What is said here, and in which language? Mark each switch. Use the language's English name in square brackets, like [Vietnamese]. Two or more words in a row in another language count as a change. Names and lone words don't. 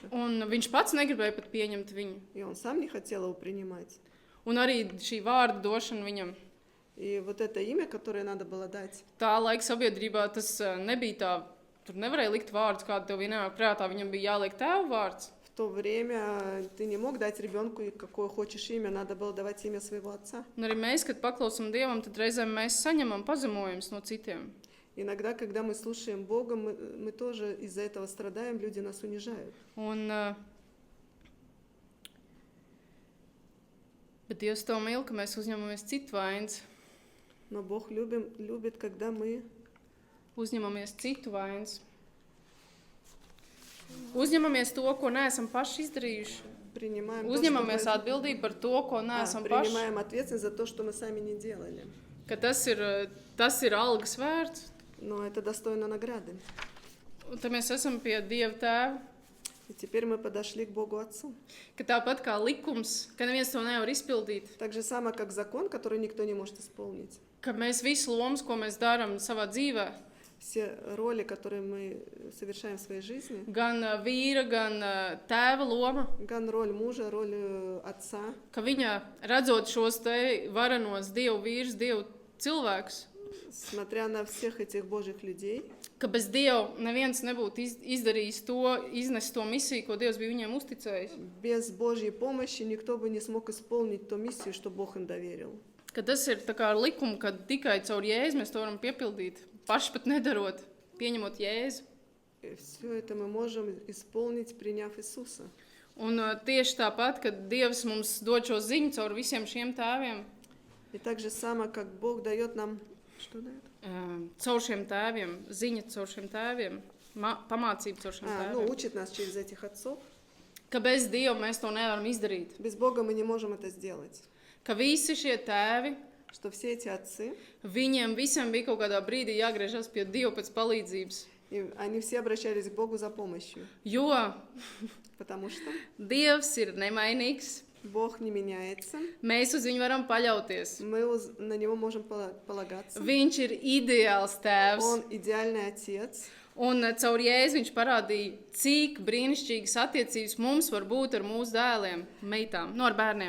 [Latvian] Un viņš pats negribēja pat pieņemt viņu. [Russian] И он сам не хотел его принимать. [Latvian] Un arī šī vārda došana viņam. [Russian] И вот это имя, которое надо было дать, [Latvian] Tā laika sabiedrībā tas nebija tā, tur nevarēja likt vārdus, kādu tev vienā prātā, viņam bija jāliek tēva vārds. [Russian] в то время ты не мог дать ребенку какое хочешь имя, надо было давать имя своего отца. [Latvian] Un arī mēs, kad paklausam Dievam, tad reizēm mēs saņemam pazemojumus no citiem. [Russian] Иногда, когда мы слушаем Бога, мы тоже из-за этого страдаем, люди нас унижают. [Latvian] Un, bet Dievs to mīl, ka mēs uzņemamies citu vainas. [Russian] Но Бог любит, когда мы [Latvian] Uzņemamies citu vainas. Uzņemamies to, ko neesam paši izdarījuši. [Russian] принимаем, [Latvian] Uzņemamies atbildību par to, ko neesam paši. [Russian] принимаем ответственность за то, что мы сами не делали. [Latvian] Ka tas ir algas vērts. [Russian] Но это достойно награды. [Latvian] Un tad mēs esam pie Dieva tēva. [Russian] И теперь мы подошли к Богу Отцу. [Latvian] Ka tāpat kā likums, ka neviens to nevar izpildīt. [Russian] Так же самое, как закон, который никто не может исполнить. [Latvian] Ka mēs visu lomas, ko mēs darām savā dzīvē, [Russian] Все роли, которые мы совершаем в своей жизни, [Latvian] gan vīra, gan tēva loma, [Russian] роль мужа, роль отца, [Latvian] ka viņa redzot šos te varenos Dievu vīrus, Dievu cilvēkus, [Russian] смотря на всех этих Божьих людей, [Latvian] ka bez Dieva neviens nebūtu izdarījis to, iznest to misiju, ko Dievs bija viņiem uzticējis. [Russian] без Божьей помощи никто бы не смог исполнить ту миссию, что Бог им доверил. [Latvian] Ka tas ir tā kā ar likumu, ka tikai caur Jēzu mēs to varam piepildīt, paši pat nedarot, pieņemot Jēzu. [Russian] И все это мы можем исполнить, приняв Иисуса. [Latvian] Un tieši tāpat, kad Dievs mums dod šo ziņu caur visiem šiem tēviem, [Russian] И так же самое, как Бог дает нам... Что дает? [Latvian] caur šiem tēviem, ziņa caur šiem tēviem, pamācība caur šiem tēviem, [Russian] учит нас через этих отцов. [Latvian] ka bez Dieva mēs to nevaram izdarīt. [Russian] Без Бога мы не можем это сделать. [Latvian] Ka visi šie tēvi, [Russian] Что все эти отцы, [Latvian] viņiem visiem bija kaut kādā brīdī jāgriežas pie Dieva pēc palīdzības. [Russian] и они все обращались к Богу за помощью. [Latvian] Jo [Russian] Потому что [Latvian] Dievs ir nemainīgs, [Russian] Бог не меняется. [Latvian] mēs uz viņu varam paļauties. [Russian] Мы на Него можем полагаться. [Latvian] Viņš ir ideāls tēvs. [Russian] Он идеальный отец. [Latvian] Un caur Jēzu viņš parādīja, cik brīnišķīgas attiecības mums var būt ar mūsu dēliem, meitām, ar bērniem.